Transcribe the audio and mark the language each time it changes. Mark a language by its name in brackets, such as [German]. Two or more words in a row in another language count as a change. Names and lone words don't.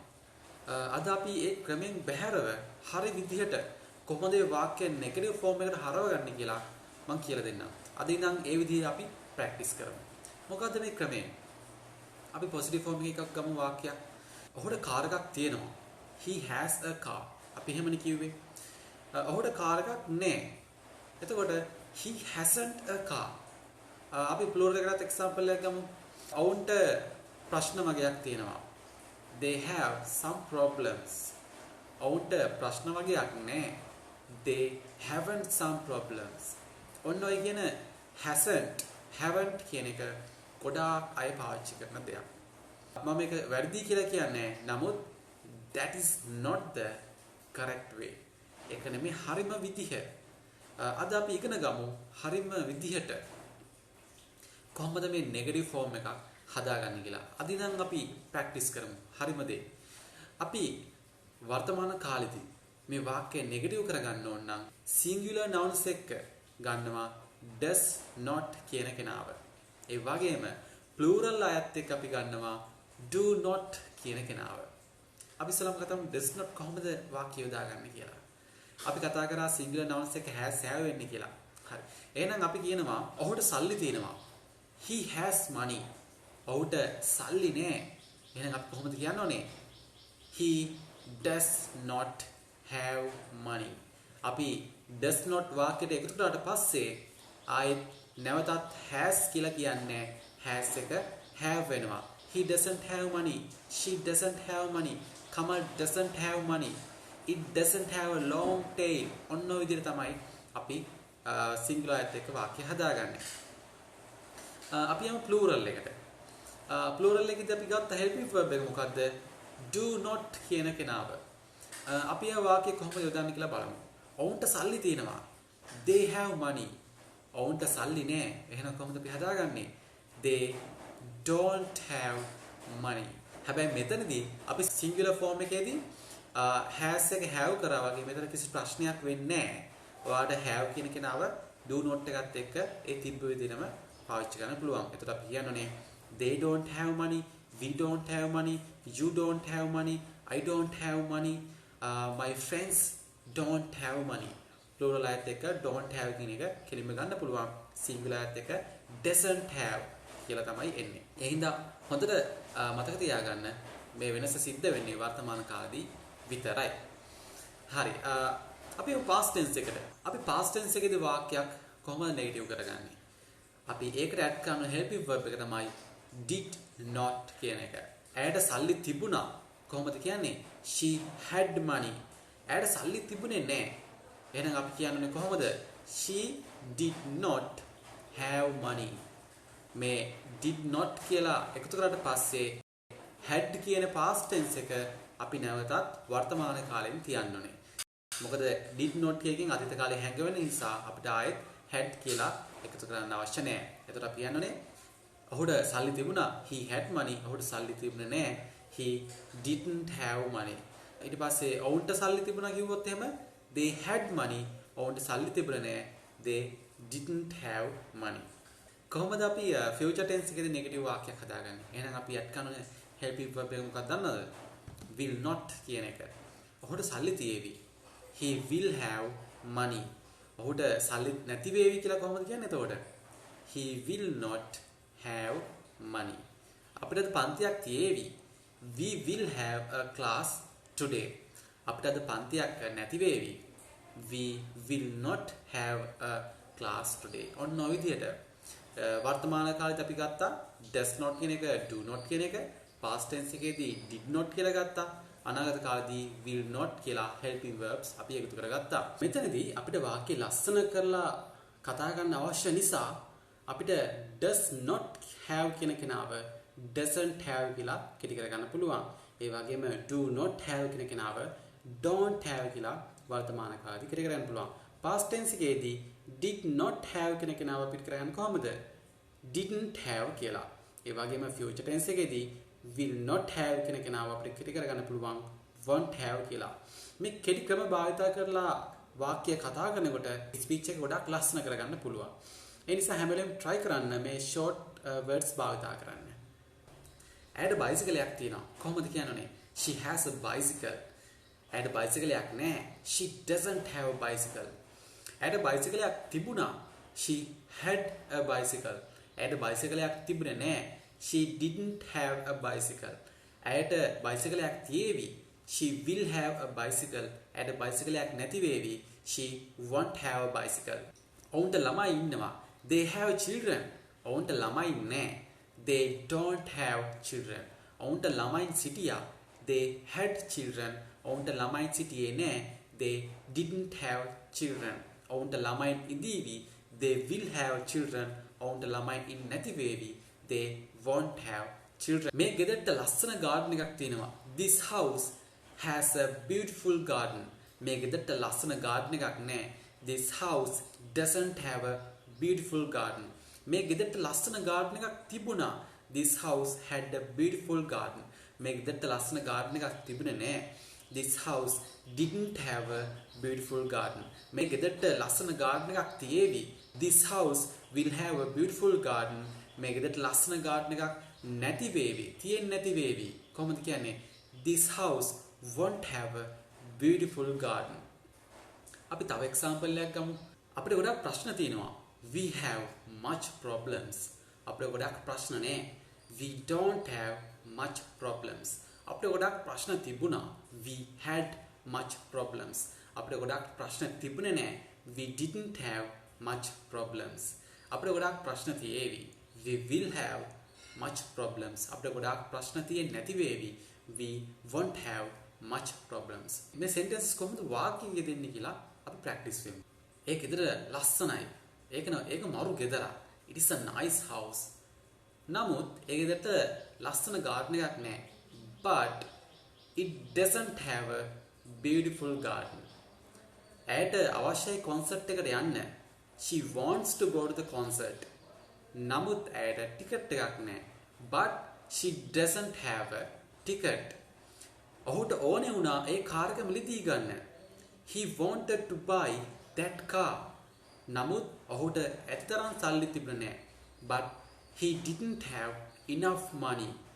[Sinhala] අද අපි ඒ ක්‍රමෙන් බැහැරව හරි විදිහට කොහොමද මේ වාක්‍ය [English] negative form [Sinhala] එකට හරවගන්නේ කියලා මම කියලා දෙන්නම්. අද ඉඳන් ඒ විදිහට අපි practice කරමු. මොකද්ද මේ ක්‍රමය? අපි [English] positive form [Sinhala] එකක් ගමු වාක්‍යයක්. ඔහුට කාර් එකක් තියෙනවා. [English] He has a car. [Sinhala] අපි එහෙමනේ කිව්වේ. ඔහුට කාර් එකක් නැහැ. [English] එතකොට he hasn't a car. [Sinhala] අපි plural එකකට example එකක් ගමු. ඔවුන්ට ප්‍රශ්න වගේක් තියෙනවා. [English] They have some problems. [Sinhala] ඔවුන්ට ප්‍රශ්න වගේක් නැහැ. [English] They haven't some problems. [Sinhala] ඔන්න ඔය කියන [English] hasn't haven't [Sinhala] කියන එක ගොඩාක් අය පාවිච්චි කරන දෙයක්. මම මේක වැරදි කියලා කියන්නේ නමුත් [English] that is not the correct way. [Sinhala] ඒක නෙමෙයි හරිම විදිහ. අද අපි ඉගෙන ගමු හරිම විදිහට කොහොමද මේ [English] negative form [Sinhala] එකක් හදාගන්නේ කියලා. අද ඉඳන් අපි practice කරමු. හරිම දේ. අපි වර්තමාන කාලෙදී මේ වාක්‍ය negative කරගන්න ඕන නම් [English] singular nouns [Sinhala] එක ගන්නවා [English] does not [Sinhala] කියන කෙනාව. ඒ වගේම plural අයත් එක්ක අපි ගන්නවා [English] do not [Sinhala] කියන කෙනාව. අපි ඉස්සෙල්ලාම කතා කරමු [English] does not [Sinhala] කොහොමද වාක්‍ය යොදාගන්නේ කියලා. අපි කතා කරා [English] singular nouns [Sinhala] එක [English] has have [Sinhala] වෙන්නේ කියලා. හරි. එහෙනම් අපි කියනවා ඔහුට සල්ලි තියෙනවා. [English] He has money. [Sinhala] ඔහුට සල්ලි නෑ. එහෙනම් අපි කොහොමද කියන්න ඕනේ? [English] He does not have money. [Sinhala] අපි [English] does not [Sinhala] වාක්‍යයට එකතු කරාට පස්සේ ආයෙත් නැවතත් has කියලා කියන්නේ has එක have වෙනවා. [English] He doesn't have money. She doesn't have money. Kamal doesn't have money. It doesn't have a long tail. [Sinhala] ඔන්න ඔය විදිහට තමයි අපි singular එකත් එක්ක වාක්‍ය හදාගන්නේ. අපි යමු plural එකට. plural එකේදී අපි ගත්ත [English] helping verb [Sinhala] එක මොකද්ද? [English] Do not [Sinhala] කියන කෙනාව. අපි ආ වාක්‍ය කොහොමද යොදන්නේ කියලා බලමු. ඔවුන්ට සල්ලි තියෙනවා. [English] They have money. [Sinhala] ඔවුන්ට සල්ලි නෑ. එහෙනම් කොහොමද අපි හදාගන්නේ? [English] They don't have money. [Sinhala] හැබැයි මෙතනදී අපි [English] singular form [Sinhala] එකේදී has එක have කරා වගේ මෙතන කිසි ප්‍රශ්නයක් වෙන්නේ නෑ. ඔයාලට have කියන කෙනාව [English] do not [Sinhala] එකත් එක්ක ඒ තිබ්බ විදිහම පාවිච්චි කරන්න පුළුවන්. එතකොට අපි කියන්නෝනේ [English] they don't have money, we don't have money, you don't have money, I don't have money, my friends don't have money. [Sinhala] plural ayat එක [English] don't have [Sinhala] කියන එක කෙලින්ම ගන්න පුළුවන්. singular ayat එක [English] doesn't have [Sinhala] කියලා තමයි එන්නේ. ඒ හින්දා හොඳට මතක තියාගන්න මේ වෙනස සිද්ධ වෙන්නේ වර්තමාන කාලේදී විතරයි. හරි. අපි [English] past tense [Sinhala] එකට. අපි [English] past tense [Sinhala] එකේදී වාක්‍යයක් කොහොමද negative කරගන්නේ? අපි ඒකට add කරන [English] helping verb [Sinhala] එක තමයි [English] did not [Sinhala] කියන එක. ඇයට සල්ලි තිබුණා. කොහොමද කියන්නේ? [English] She had money. [Sinhala] ඇයට සල්ලි තිබුණේ නැහැ. එහෙනම් අපි කියන්නේ කොහොමද? [English] She did not have money. [Sinhala] මේ [English] did not [Sinhala] කියලා එකතු කරාට පස්සේ had කියන [English] past tense [Sinhala] එක අපි නැවතත් වර්තමාන කාලෙන් තියන්න ඕනේ. මොකද [English] did not [Sinhala] එකකින් අතීත කාලේ හැංගවෙන නිසා අපිට ආයෙත් had කියලා එකතු කරන්න අවශ්‍ය නැහැ. එතකොට අපි කියන්නෝනේ ඔහුට සල්ලි තිබුණා. [English] He had money. [Sinhala] ඔහුට සල්ලි තිබුණේ නැහැ. [English] He didn't have money. [Sinhala] ඊට පස්සේ ඔවුන්ට සල්ලි තිබුණා කිව්වොත් එහෙම [English] they had money. [Sinhala] ඔවුන්ට සල්ලි තිබුණේ නැහැ. [English] They didn't have money. [Sinhala] කොහොමද අපි [English] future tense [Sinhala] එකේදී negative වාක්‍යයක් හදාගන්නේ? එහෙනම් අපි add කරන [English] helping verb [Sinhala] එක මොකක්ද දන්නවද? [English] will not [Sinhala] කියන එක. ඔහුට සල්ලි තියේවි. [English] He will have money. [Sinhala] ඔහුට සල්ලි නැති වේවි කියලා කොහොමද කියන්නේ එතකොට? [English] He will not have money. [Sinhala] අපිට අද පන්තියක් තියේවි. [English] We will have a class today. [Sinhala] අපිට අද පන්තියක් නැති වේවි. [English] We will not have a class today. [Sinhala] ඔන්න ඔය විදිහට වර්තමාන කාලෙත් අපි ගත්තා [English] does not [Sinhala] කියන එක [English] do not [Sinhala] කියන එක [English] past tense [Sinhala] එකේදී [English] did not [Sinhala] කියලා ගත්තා. අනාගත කාලෙදී [English] will not [Sinhala] කියලා [English] helping verbs [Sinhala] අපි එකතු කරගත්තා. මෙතනදී අපිට වාක්‍ය ලස්සන කරලා කතා කරන්න අවශ්‍ය නිසා අපිට [English] does not have [Sinhala] කියන කෙනාව [English] doesn't have [Sinhala] කියලා කෙටි කරගන්න පුළුවන්. ඒ වගේම [English] do not have [Sinhala] කියන කෙනාව [English] don't have [Sinhala] කියලා වර්තමාන කාලෙදී කෙටි කරගන්න පුළුවන්. [English] past tense [Sinhala] එකේදී [English] did not have [Sinhala] කියන කෙනාව අපිට කරගන්න කොහොමද? [English] didn't have [Sinhala] කියලා. ඒ වගේම [English] future tense [Sinhala] එකේදී [English] will not have [Sinhala] කියන කෙනාව අපිට කෙටි කරගන්න පුළුවන් [English] won't have [Sinhala] කියලා. මේ කෙටි ක්‍රම භාවිත කරලා වාක්‍ය කතා කරනකොට ස්පීච් එක ගොඩක් ලස්සන කරගන්න පුළුවන්. ඒ නිසා හැම වෙලෙම try කරන්න මේ [English] short words [Sinhala] භාවිත කරන්න. ඇයට bicycle එකක් තියෙනවා. කොහොමද කියන්නේ? [English] She has a bicycle. [Sinhala] ඇයට bicycle එකක් නැහැ. [English] She doesn't have a bicycle. [Sinhala] ඇයට bicycle එකක් තිබුණා. [English] She had a bicycle. [Sinhala] ඇයට bicycle එකක් තිබුණේ නැහැ. [English] She didn't have a bicycle. [Sinhala] ඇයට bicycle එකක් තියේවි. [English] She will have a bicycle. [Sinhala] ඇයට bicycle එකක් නැති වේවි. [English] She won't have a bicycle. [Sinhala] ඔවුන්ට ළමයි ඉන්නවා. [English] They have children. [Sinhala] ඔවුන්ට ළමයි නැහැ. [English] They don't have children. [Sinhala] ඔවුන්ට ළමයින් සිටියා. [English] They had children. [Sinhala] ඔවුන්ට ළමයින් සිටියේ නැහැ. [English] They didn't have children. [Sinhala] ඔවුන්ට ළමයින් ඉඳීවි. [English] They will have children. [Sinhala] ඔවුන්ට ළමයින් ඉන්නේ නැති වේවි. [English] They won't have children. [Sinhala] මේ ගෙදරට ලස්සන garden එකක් තියෙනවා. [English] This house has a beautiful garden. [Sinhala] මේ ගෙදරට ලස්සන garden එකක් නැහැ. [English] This house doesn't have a beautiful garden. [Sinhala] මේ ගෙදරට ලස්සන garden එකක් තිබුණා. [English] This house had a beautiful garden. [Sinhala] මේ ගෙදරට ලස්සන garden එකක් තිබුණේ නැහැ. [English] This house didn't have a beautiful garden. [Sinhala] මේ ගෙදරට ලස්සන garden එකක් තියේවි. [English] This house will have a beautiful garden. [Sinhala] මේ ගෙදරට ලස්සන garden එකක් නැති වේවි. තියෙන්නේ නැති වේවි. කොහොමද කියන්නේ? [English] This house won't have a beautiful garden. [Sinhala] අපි තව example එකක් ගමු. අපිට ගොඩක් ප්‍රශ්න තියෙනවා. [English] We have much problems. [Sinhala] අපිට ගොඩක් ප්‍රශ්න නැහැ. [English] We don't have much problems. [Sinhala] අපිට ගොඩක් ප්‍රශ්න තිබුණා. [English] We had much problems. [Sinhala] අපිට ගොඩක් ප්‍රශ්න තිබුණේ නැහැ. [English] We didn't have much problems. [Sinhala] අපිට ගොඩක් ප්‍රශ්න තියේවි. [English] We will have much problems. [Sinhala] අපිට ගොඩක් ප්‍රශ්න තියෙන්නේ නැති වේවි. [English] We won't have much problems. [Sinhala] මේ sentences කොහොමද වාක්‍ය යෙදෙන්නේ කියලා අපි practice වෙමු. ඒ ගෙදර ලස්සනයි. ඒක මරු ගෙදරක්. [English] It is a nice house. [Sinhala] නමුත් ඒ ගෙදරට ලස්සන garden එකක් නැහැ. [English] But it doesn't have a beautiful garden. [Sinhala] ඇයට අවශ්‍යයි concert එකට යන්න. [English] She wants to go to the concert. [Sinhala] නමුත් ඇයට ටිකට් එකක් නැහැ. [English] But she doesn't have a ticket. [Sinhala] ඔහුට ඕනේ වුණා ඒ කාර් එක මිලදී ගන්න. [English] He wanted to buy that car. [Sinhala] නමුත් ඔහුට ඇත්තටම සල්ලි තිබුණේ නැහැ. [English] But he didn't have enough money.